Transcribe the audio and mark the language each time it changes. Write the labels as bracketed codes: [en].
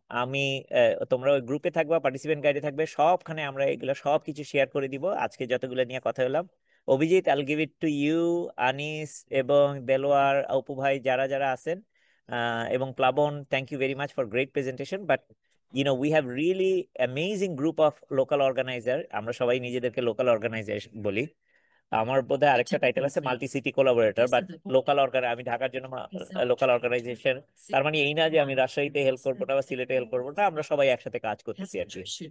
[bn] আমি তোমরা ওই গ্রুপে থাকবা, পার্টিসিপেন্ট গাইডে থাকবে, সবখানে আমরা এগুলো সব কিছু শেয়ার করে দিব আজকে যতগুলো নিয়ে কথা বললাম। অভিজিৎ, [en] I'll give it to you, [bn] Anis এবং দেলোয়ার, অপু ভাই, যারা যারা আছেন, এবং প্লাবন, [en] Thank you very much for great presentation. But we have really amazing group of local organizer. [bn] আমরা সবাই নিজেদেরকে লোকাল অর্গানাইজার বলি। আমার বোধহয় আরেকটা টাইটেল আছে multi city collaborator, but local আমি ঢাকার জন্য লোকাল অর্গানাইজেশন। তার মানে এই না যে আমি রাজশাহীতে হেল্প করবো না বা সিলেটে হেল্প করবো না, আমরা সবাই একসাথে কাজ করতেছি আর কি।